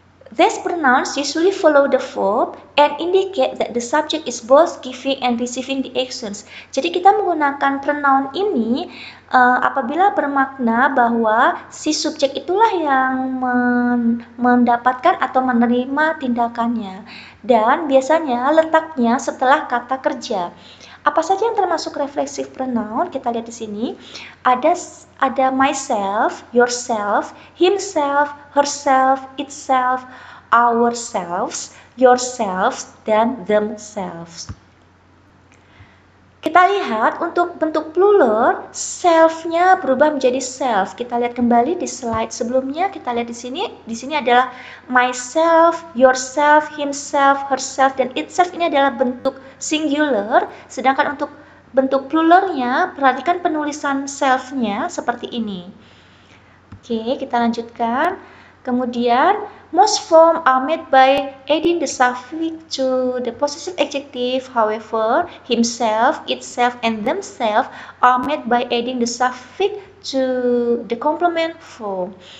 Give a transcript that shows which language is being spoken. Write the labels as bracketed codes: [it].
[en] These pronouns usually follow the verb and indicate that the subject is both giving and receiving the actions. [id] Jadi kita menggunakan pronoun ini apabila bermakna bahwa si subjek itulah yang mendapatkan atau menerima tindakannya. Dan biasanya letaknya setelah kata kerja. Apa saja yang termasuk reflexive pronoun? Kita lihat di sini. Ada myself, yourself, himself, herself, itself, ourselves, yourselves, dan themselves. Kita lihat untuk bentuk plural, self-nya berubah menjadi self. Kita lihat kembali di slide sebelumnya. Kita lihat di sini. Di sini adalah myself, yourself, himself, herself, dan itself. Ini adalah bentuk singular. Sedangkan untuk bentuk pluralnya, perhatikan penulisan self-nya seperti ini. Oke, kita lanjutkan. Kemudian, [en] most forms are made by adding the suffix to the possessive adjective. However, himself, itself, and themselves are made by adding the suffix to the complement form.